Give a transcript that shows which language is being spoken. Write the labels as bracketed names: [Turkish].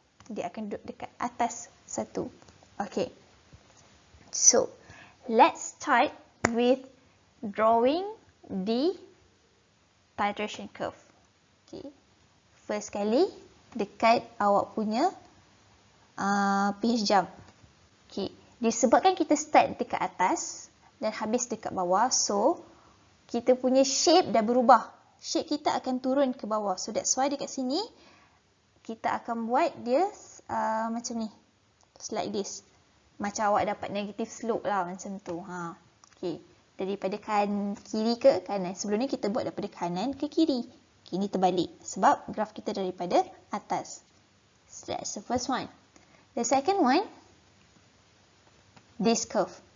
[Malay] Dia akan duduk dekat atas 1. [English] Okay. So, let's start with drawing the titration curve. [Malay] Okay. First kali, dekat awak punya pH jump. Okay. Disebabkan kita start dekat atas dan habis dekat bawah, so kita punya shape dah berubah. Shape kita akan turun ke bawah. So that's why dekat sini kita akan buat dia macam ni. Just like this. Macam awak dapat negative slope lah macam tu. Okay. Daripada kiri ke kanan. Sebelum ni kita buat daripada kanan ke kiri. Okay, ini terbalik. Sebab graf kita daripada atas. [English] So that's the first one. The second one, this curve.